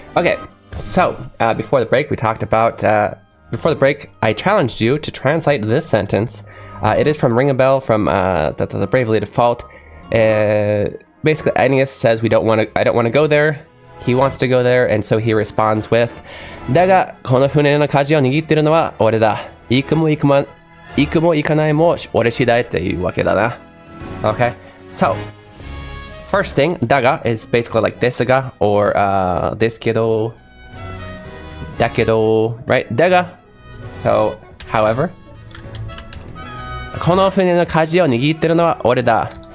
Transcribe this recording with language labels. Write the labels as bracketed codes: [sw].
[en] Okay, so before the break, we talked about, I challenged you to translate this sentence. It is from Ring a Bell from the Bravely Default. Basically, Aeneas says I don't want to go there. He wants to go there, and so he responds with, [ja] だがこの船の舵を握ってるのは俺だ。行くも行かないも俺次第っていうわけだな。 [en] Okay, so first thing, だが is basically like ですが or ですけど、だけど, right? [ja] だが [en] so however, [ja] この船の舵を握ってるのは俺だ。